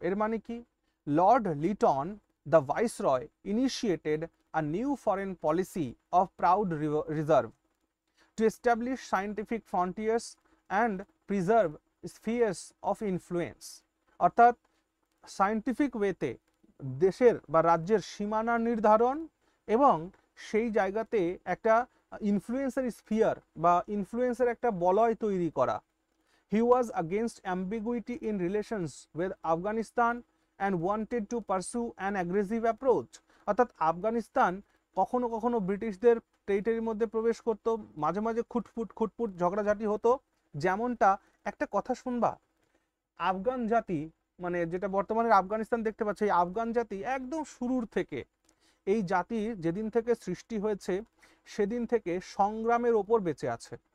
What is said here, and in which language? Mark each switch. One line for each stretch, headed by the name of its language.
Bangla: এর মানে কি?
English: Lord Lytton, the Viceroy, initiated a new foreign policy of proud reserve to establish scientific frontiers and preserve spheres of influence.
Bangla: অর্থাৎ scientific ওয়েতে দেশের বা রাজ্যের সীমানা নির্ধারণ এবং সেই জায়গাতে একটা ইনফ্লুয়েন্সের স্ফিয়ার বা ইনফ্লুয়েন্সের একটা বলয় তৈরি করা।
English: He was against ambiguity in relations with Afghanistan and wanted to pursue an aggressive approach.
Bangla: অর্থাৎ আফগানিস্তান কখনো কখনো ব্রিটিশদের টেরিটরির মধ্যে প্রবেশ করত, মাঝে মাঝে খুটফুট ঝগড়াঝাটি হতো। যেমনটা একটা কথা শুনবা, আফগান জাতি মানে যেটা বর্তমানে আফগানিস্তান দেখতে পাচ্ছে, এই আফগান জাতি একদম শুরুর থেকে, এই জাতি যেদিন থেকে সৃষ্টি হয়েছে সেদিন থেকে সংগ্রামের ওপর বেঁচে আছে।